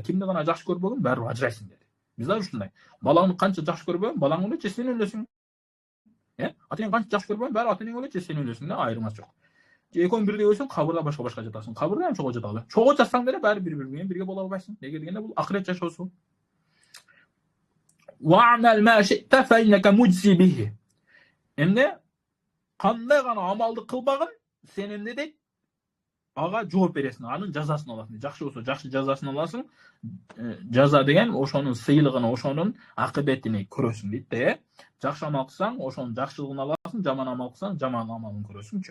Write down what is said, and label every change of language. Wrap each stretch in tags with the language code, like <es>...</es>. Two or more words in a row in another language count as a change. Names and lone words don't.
<ky>Кимди гана жакшы көрбөгүн, баарыбир ажырайсың деди. Биз дагы ушундай. Балаңды канча жакшы көрбөгүн, балаң өлөчү, сен өлөсүң. Атаң канча жакшы көрбөгүн, баарыбир атаң өлөчү, сен өлөсүң да, айырмасы жок. Экөөң бирдей өлсөң, кабырда башка жатасың. Кабырда эми чогуу жаталы. Чогуу жатсаң деле баарыбир бири менен бирге боло албайсың. Неге дегенде бул акырет жашоосу.</ky> <ar>واعمل ما شئت فإنك مجزي به.</ar> <ky>Эмне кандай гана амалды кылбагын, сен эмне дейт? Ага жооп бересиң, анын жазасын аласың. Жакшы болсо жакшы жазасын аласың. Жаза деген ошонун сыйлыгын, ошонун акыбетин көрөсүң дейт да. Жакшы амал кылсаң, ошонун жакшылыгын аласың, жаман амал кылсаң, жаман амалын көрөсүңчү.</ky>